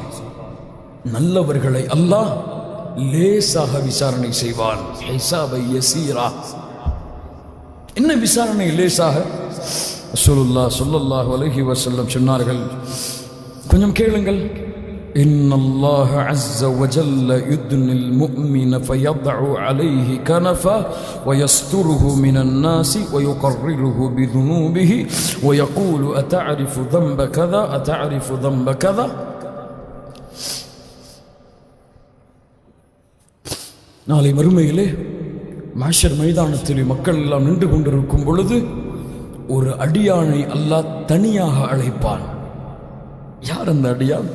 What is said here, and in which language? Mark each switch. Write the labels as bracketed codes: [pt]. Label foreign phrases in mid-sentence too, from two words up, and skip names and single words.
[ta] நல்லவர்களை அல்லாஹ் லேசாக விசாரணை செய்வான். [ar] حسابا يسيرا. [ta] என்ன விசாரணை லேசாக? ரசூலுல்லாஹ் [ar] صلى الله عليه وسلم [ta] சொன்னார்கள், கொஞ்சம் கேளுங்கள். [ar] إن الله عز وجل يدني المؤمن ஃபயضع عليه كنفا ويستره من الناس ويقرره بذنوبه ويقول أتعرف ذنب كذا أتعرف ذنب كذا. [ta] நாளை மறுமையிலே மஹ்ஷர் மைதானத்திலே மக்கள் எல்லாம் நின்று கொண்டிருக்கும் பொழுது ஒரு அடியானை அல்லாஹ் தனியாக அழைப்பான். யார் அந்த அடியான்?